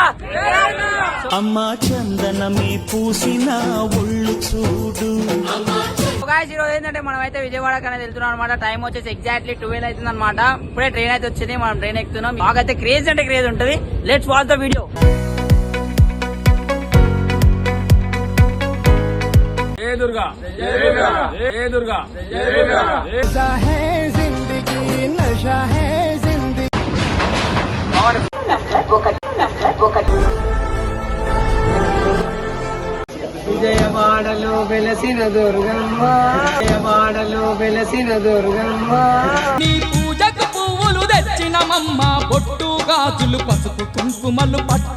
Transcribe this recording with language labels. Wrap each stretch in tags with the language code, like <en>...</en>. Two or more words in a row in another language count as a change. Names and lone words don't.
<te>అమ్మా చందనమే పూసిన ఒళ్ళు చూడు. ఈ రోజు ఏంటంటే మనం అయితే విజయవాడకి అనేది వెళ్తున్నాం అనమాట. టైం వచ్చేసి ఎగ్జాక్ట్లీ 12 అవుతుంది అనమాట. ఇప్పుడే ట్రైన్ అయితే వచ్చింది, మనం ట్రైన్ ఎక్కుతున్నాం. మాకైతే క్రేజ్ అంటే క్రేజ్ ఉంటుంది.</te> <en>let's watch the video.</en> <hi>जय दुर्गा, जय दुर्गा, जय दुर्गा, जय दुर्गा. नशा है जिंदगी, नशा है जिंदगी.</hi> <te>విజయవాడలో వెలసిన దుర్గమ్మ, విజయవాడలో వెలసిన దుర్గమ్మ. నీ పూజకు పువ్వులు తెచ్చినమమ్మ, బొట్టు గాజులు పసుపు కుంకుమలు పట్టు.</te>